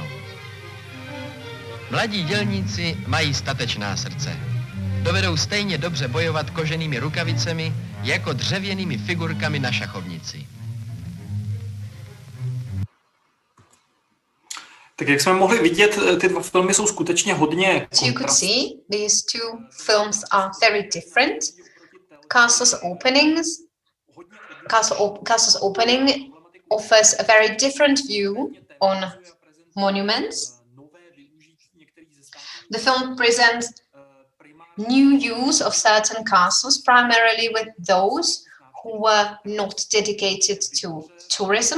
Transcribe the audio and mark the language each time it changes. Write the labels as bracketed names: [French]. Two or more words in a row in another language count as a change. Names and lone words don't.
[Czech] Mladí dělníci mají statečná srdce. Dovedou stejně dobře bojovat koženými rukavicemi jako dřevěnými figurkami na šachovnici. Tak jak jsme mohli vidět, ty dva filmy jsou skutečně hodně [English] As you could see, these two films are very different. Castle's Opening offers a very different view on monuments. The film presents new use of certain castles, primarily with those who were not dedicated to tourism.